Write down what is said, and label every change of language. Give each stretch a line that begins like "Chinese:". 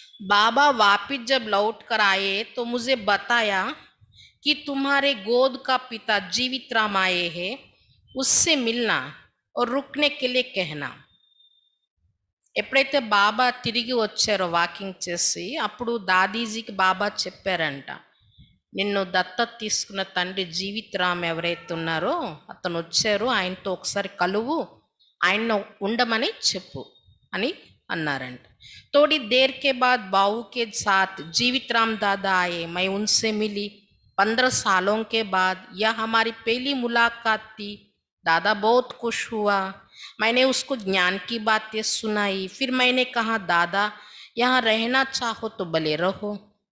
Hindi: बाबा वापिस जब लौट कर आए तो मुझे बताया कि तुम्हारे गोद का पिता जीवित राम आए हैं, उससे मिलना और रुकने के लिए कहना.
Telugu: ఎప్పుడైతే బాబా తిరిగి వచ్చారో వాకింగ్ చేసి, అప్పుడు దాదీజీకి బాబా చెప్పారంట, నిన్ను దత్తత తీసుకున్న తండ్రి జీవిత్ రామ్ ఎవరైతే ఉన్నారో అతను వచ్చారు, ఆయనతో ఒకసారి కలువు, ఆయన ఉండమని చెప్పు అని అన్నారంట.
Hindi: थोड़ी देर के बाद बाऊ के साथ जीवित राम दादा आए. मैं उनसे मिली. 15 सालों के बाद यह हमारी पहली मुलाकात थी. दादा बहुत खुश हुआ. मैंने उसको ज्ञान की बातें सुनाई. फिर मैंने कहा, दादा यहाँ रहना चाहो तो भले रहो.